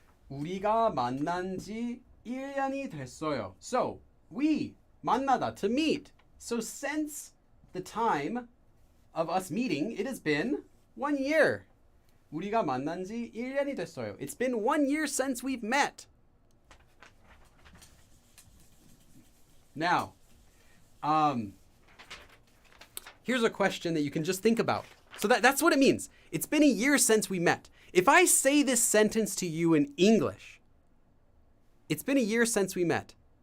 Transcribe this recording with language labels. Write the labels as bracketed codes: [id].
[ko] 우리가 만난 지 1년이 됐어요. [en] So, we, 만나다, to meet. So since the time of us meeting, it has been 1 year. [ko] 우리가 만난 지 1년이 됐어요. [en] It's been 1 year since we've met. Now, here's a question that you can just think about. So that's what it means. It's been a year since we met. If I say this sentence to you in English, it's been a year since we met.